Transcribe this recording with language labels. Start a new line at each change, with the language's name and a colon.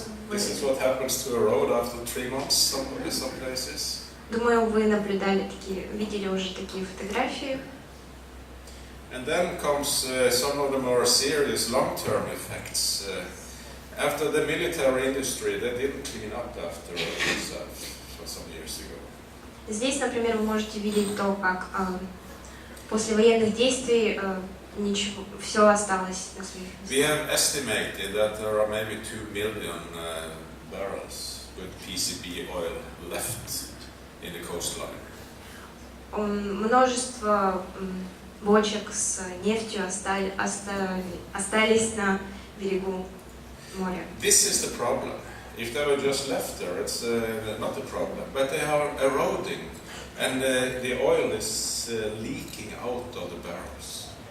English: This is what happens to a road after 3 months, some places.
Russian: Думаю, вы наблюдали видели уже такие фотографии.
English: And then comes some of the more serious long-term effects. After the military industry, they didn't clean up after themselves some years ago.
Russian: Здесь, например, вы можете видеть то, как после военных действий ничего, все осталось на своих местах.
English: We have estimated that there are maybe 2 million barrels with PCB oil left in the coastline.
Russian: Множество бочек с нефтью остались на берегу моря.
English: This is the problem. If they were just left there, it's not a problem. But they are eroding, and the oil is leaking out of the barrels.